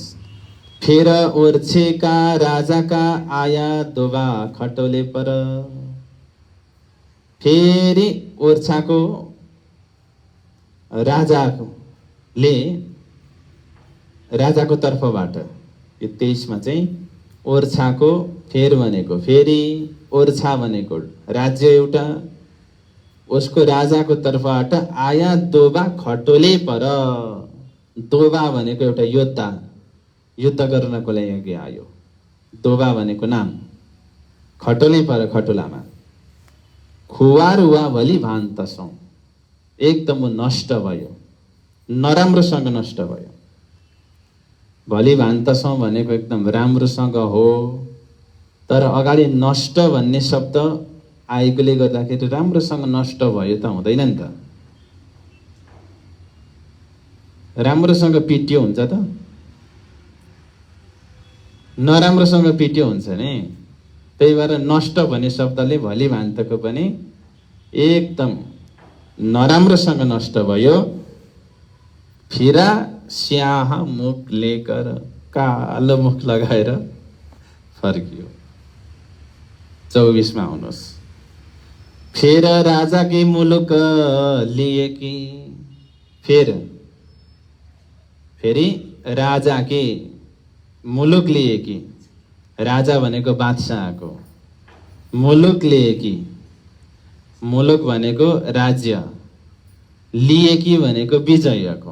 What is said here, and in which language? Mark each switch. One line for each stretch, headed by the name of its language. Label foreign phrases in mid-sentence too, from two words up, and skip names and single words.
Hindi: फेर ओर्छेका राजाका आया दोबा खटोले पर,
Nepali: फेरि ओर्छाको राजाले, राजाको तर्फबाट, यो 23 मा चाहिँ ओर्छाको, फेर भनेको फेरि, ओर्छा भनेको राज्य एउटा, उसको राजाको तर्फबाट
Hindi: आया दोबा खटोले पर।
Nepali: दोबा भनेको एउटा योद्धा, युद्ध गर्नको लागि आयो। दोबा भनेको नाम,
Hindi: खटोले पर,
Nepali: खटोलामा।
Hindi: खुवार हुआ भली भान्तसौँ,
Nepali: एकदम नष्ट भयो, नराम्रोसँग नष्ट भयो।
Hindi: भली भान्तसौँ
Nepali: भनेको एकदम राम्रोसँग हो, तर अगाडि नष्ट भन्ने शब्द आएकोले गर्दाखेरि राम्रोसँग नष्ट भयो त हुँदैन नि त। राम्रोसँग पिट्यो हुन्छ त, नराम्रोसँग पिट्यो हुन्छ नि। त्यही भएर नष्ट भन्ने शब्दले भली भान्तको पनि एकदम नराम्रोसँग नष्ट भयो।
Hindi: फिरा स्याह मुख लेकर,
Nepali: कालो मुख लगाएर फर्कियो। 24 मा आउनुहोस्।
Hindi: फेर राजा के मुलुक लिए कि, फेरि राजा के मुलुक लिए कि,
Nepali: राजा भनेको बादशाहको,
Hindi: मुलुक लिए कि,
Nepali: मुलुक भनेको राज्य,
Hindi: लिए कि
Nepali: भनेको विजयको।